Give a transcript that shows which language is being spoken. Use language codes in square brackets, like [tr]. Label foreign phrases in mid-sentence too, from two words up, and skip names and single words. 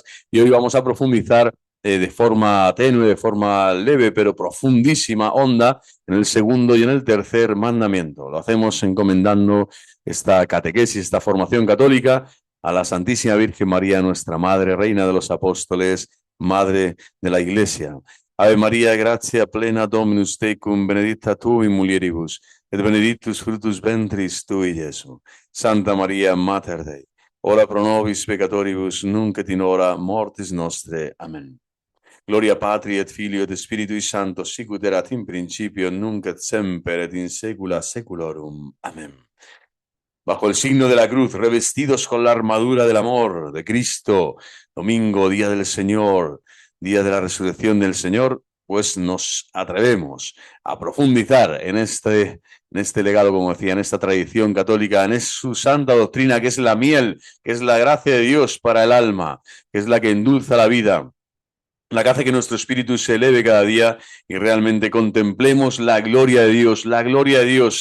[es] Y hoy vamos a profundizar de forma tenue, de forma leve, pero profundísima, honda, en el segundo y en el tercer mandamiento. Lo hacemos encomendando esta catequesis, esta formación católica a la Santísima Virgen María, nuestra Madre, Reina de los Apóstoles, Madre de la Iglesia. [la] Ave María, gratia plena Dominus tecum, benedicta tu in mulieribus, et benedictus fructus ventris tui, Iesu. Santa María, Mater Dei, ora pro nobis peccatoribus, nunc et in hora mortis nostre. Amén. Gloria Patri et Filio et Spiritui Sancto, sicut erat in principio, nunc et semper et in saecula saeculorum. Amén. [es] Bajo el signo de la cruz, revestidos con la armadura del amor de Cristo, domingo, día del Señor, día de la resurrección del Señor, pues nos atrevemos a profundizar en este legado, como decía, en esta tradición católica, en su santa doctrina, que es la miel, que es la gracia de Dios para el alma, que es la que endulza la vida, la que hace que nuestro espíritu se eleve cada día y realmente contemplemos la gloria de Dios, la gloria de Dios.